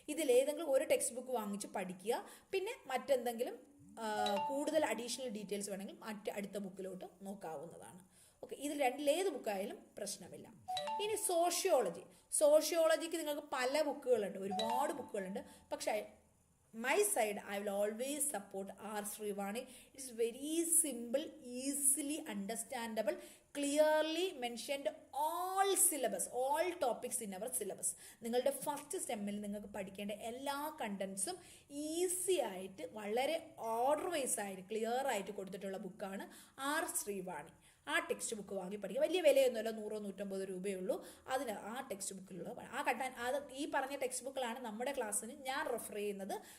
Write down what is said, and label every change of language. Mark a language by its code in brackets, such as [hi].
[ml] ഇതിലേതെങ്കിലും ഒരു text book വാങ്ങിച്ച് പഠിക്കുക. പിന്നെ മറ്റെന്തെങ്കിലും കൂടുതൽ അഡീഷണൽ ഡീറ്റെയിൽസ് വേണമെങ്കിൽ അടുത്ത ബുക്കിലോട്ട് നോക്കാവുന്നതാണ്. ഓക്കെ, ഇതിൽ രണ്ടിലേത് ബുക്കായാലും പ്രശ്നമില്ല. ഇനി സോഷ്യോളജിക്ക് നിങ്ങൾക്ക് പല ബുക്കുകളുണ്ട്, ഒരുപാട് ബുക്കുകളുണ്ട്. പക്ഷേ [en] my side I will always support R. Srivani. It's very simple, easily understandable, clearly mentioned all syllabus, all topics in our syllabus. [ml] നിങ്ങളുടെ ഫസ്റ്റ് സെമ്മിൽ നിങ്ങൾക്ക് പഠിക്കേണ്ട എല്ലാ കണ്ടൻസും ഈസി ആയിട്ട് വളരെ ഓർഡർ വൈസ് ആയിട്ട് ക്ലിയർ ആയിട്ട് കൊടുത്തിട്ടുള്ള ബുക്കാണ് ആർ ശ്രീവാണി. ആ ടെക്സ്റ്റ് ബുക്ക് വാങ്ങി പഠിക്കുക. വലിയ വിലയൊന്നുമല്ല, 100-150 രൂപയേ ഉള്ളൂ. അതിന് ആ ടെക്സ്റ്റ് ബുക്കിലുള്ള അത് ഈ പറഞ്ഞ ടെക്സ്റ്റ് ബുക്കുകളാണ് നമ്മുടെ ക്ലാസ്സിന് ഞാൻ റെഫർ ചെയ്യുന്നത്.